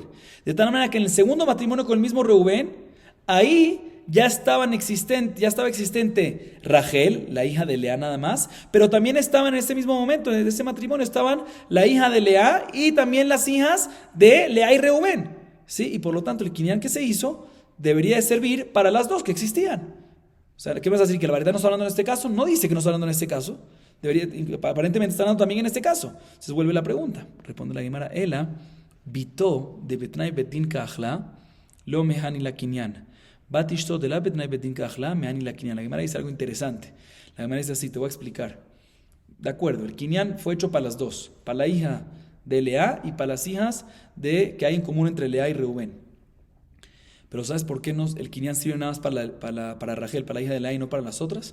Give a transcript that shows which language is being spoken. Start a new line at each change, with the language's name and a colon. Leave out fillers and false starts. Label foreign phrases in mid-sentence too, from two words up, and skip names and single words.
Spanish: De tal manera que en el segundo matrimonio con el mismo Reubén, ahí ya estaba existente Rachel, la hija de Lea nada más, pero también estaban en ese mismo momento, en ese matrimonio, estaban la hija de Lea y también las hijas de Lea y Reubén, ¿sí? Y por lo tanto el Kinyan que se hizo debería de servir para las dos que existían. O sea, ¿qué vas a decir? ¿Que la variedad no está hablando en este caso? No dice que no está hablando en este caso. Aparentemente está hablando también en este caso. Entonces vuelve la pregunta. Responde la Gemara,
Aramaic: Ela, Bito de Betnai Betin Kahla, Lo Mehani la Kinyan. Batishto de la Betnai Betin Kahla, Mehani la Kinyan.
Spanish: La Gemara dice algo interesante. La Gemara dice así, te voy a explicar. De acuerdo, el Kinyan fue hecho para las dos, para la hija de Lea y para las hijas que hay en común entre Lea y Reubén. Pero ¿sabes por qué el Kinyan sirve nada más para Rachel, para la hija de Lea y no para las otras?